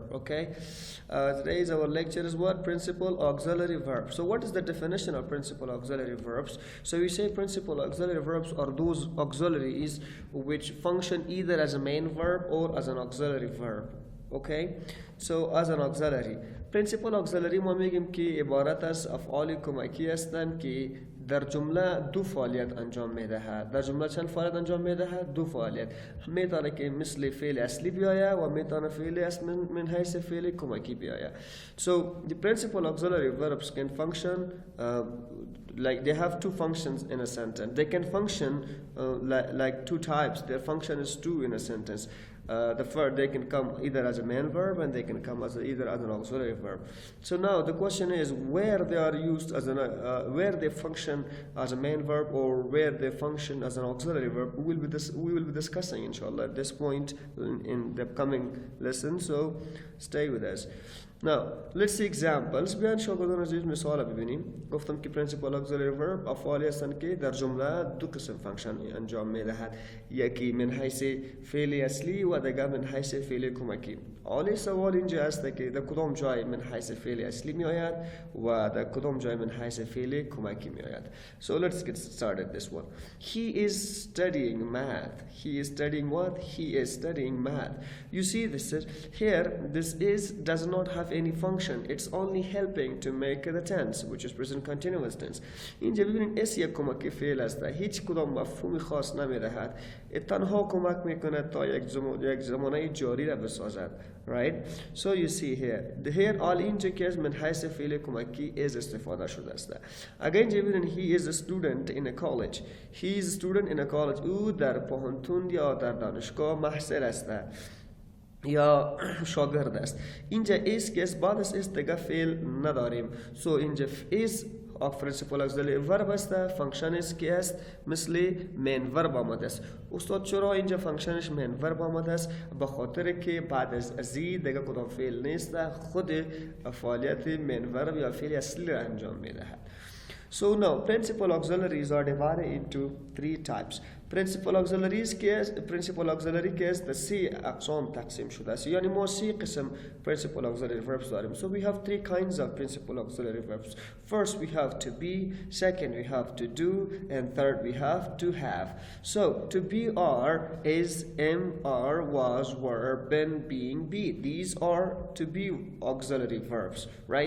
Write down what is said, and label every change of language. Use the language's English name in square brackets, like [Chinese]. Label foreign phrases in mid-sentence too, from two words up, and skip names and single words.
[English] Okay, today's our lecture is what? Principal auxiliary verb. So what is the definition of principal auxiliary verbs? So we say principal auxiliary verbs are those auxiliaries which function either as a main verb or as an auxiliary verb. okay. So as an auxiliary principal auxiliary [Persian] ما میگیم که عبارت از افعال کمکی هستند که در جمله دو فعالیت انجام میدهد. در جمله چند فعالیت انجام میدهد؟ دو فعالیت. میتونه که مثل فعل اصلی بیاید و میتونه فعل اصلی من حیث فعل کمکی بیاید. [English] So the principal auxiliary verbs can function like they have two functions in a sentence. They can function like two types. Their function is two in a sentence. The first, they can come either as a main verb and they can come as either as an auxiliary verb. So now the question is where they are used as an where they function as a main verb or where they function as an auxiliary verb. We will be discussing inshallah at this point in the coming lesson. So stay with us. Now let's see examples. [Persian] بیان شاگردان عزیز مثال ببینیم. گفتم که [English] principal auxiliary verb [Persian] افعالی هستند که در جمله دو قسم فانکشن انجام میدهد. یکی من حیث فعل اصلی و دیگر من حیث فعل کمکی. حالا سوال اینجا است که در کدام جای من حیث فعل اصلی می آید و در کدام جای من حیث فعل کمکی می آید. [English] So let's get started this one. He is studying math. He is studying what? He is studying math. You see this is here. This is does not have any function. It's only helping to make the tense, which is present continuous tense. [Persian] اینجا ببینید اس یک کمکی فعل است. هیچ کدام مفهومی خاص نمیدهد. تنها کمک میکنه تا یک زمانه جاری را بسازد. [English] Right? So you see here all [Persian] اینجا که من حیث فعل کمکی is استفاده شده است. اگر اینجا ببینید [English] he is a student in a college. He is a student in a college. [Persian] او در پانتون یا در دانشگاه محصل است. یا شاگرد است. اینجا is که بعد از is دیگه فعل نداریم. [English] So اینجا is of principal auxiliary verb است. [Persian] فانکشنش که است مثل [English] main verb [Persian] آمده است. استاد چرا اینجا فانکشنش [English] main verb [Persian] آمده است؟ به خاطر که بعد از زی دیگه کدام فعل نیست، خود فعالیت [English] main verb [Persian] یا فعل اصلی را انجام میدهد. [English] So now principal auxiliaries are divided into three types. Principal auxiliary case the C [Persian] اقسام تقسیم شده است. یعنی ما سی قسم [English] principal auxiliary verbs [Persian] داریم. [English] So we have three kinds of principal auxiliary verbs. First we have to be, second we have to do, and third we have to have. So to be are, is, am, are, was, were, been, being, be. These are to be auxiliary verbs, right?